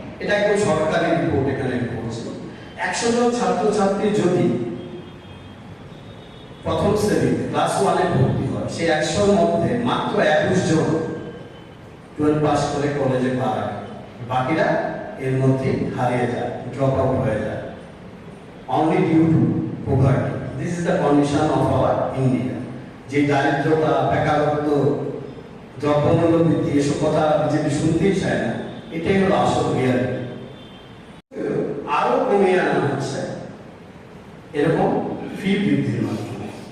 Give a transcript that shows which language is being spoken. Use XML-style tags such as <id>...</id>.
<bn>এটা একদম সরকারি রিপোর্ট, এখানে বলছে 100 জন ছাত্রছাত্রী যদি প্রথম শ্রেণী ক্লাস 1-এ ভর্তি হয়, সেই 100-র মধ্যে মাত্র 21 জন 12 পাস করে কলেজে পা রাখে, বাকিরা এর মধ্যে হারিয়ে যায়, ড্রপ আউট হয়ে যায়,</bn> <en>only due to poverty. This is the condition of our India.</en> <bn>যে দারিদ্রতা, বেকারত্ব, দ্রব্যমূল্য বৃদ্ধি, এসব কথা বিজেপি শুনতেই চায় না, এটাই হলো আসল রিয়ালিটি। আরো কমিয়ে আনা হচ্ছে এরকম ফি বৃদ্ধির মাধ্যমে।</bn>